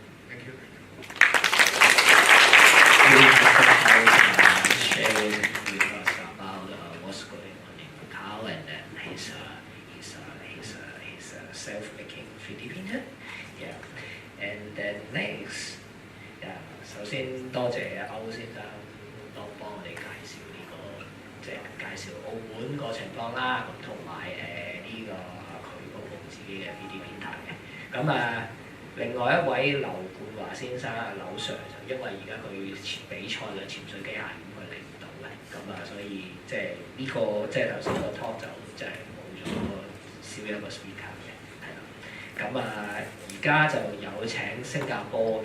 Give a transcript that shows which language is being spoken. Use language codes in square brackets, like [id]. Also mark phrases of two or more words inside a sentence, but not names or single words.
[en] Thank you. Sharing with us about what's going on in Macau, and then his self-making 3D printer. Yeah. And then next, [yue] 首先多謝歐先生幫我哋介紹呢個，即係介紹澳門個情況啦，咁同埋呢個佢嗰部自己嘅 3D printer 嘅。咁另外一位劉冠華先生劉 Sir 就因為而家佢比賽嘅潛水機械咁佢嚟唔到嘅，咁所以即係呢個即係頭先個 talk 就即係冇咗少一個 speaker 嘅，係啦。咁而家就有請新加坡嘅。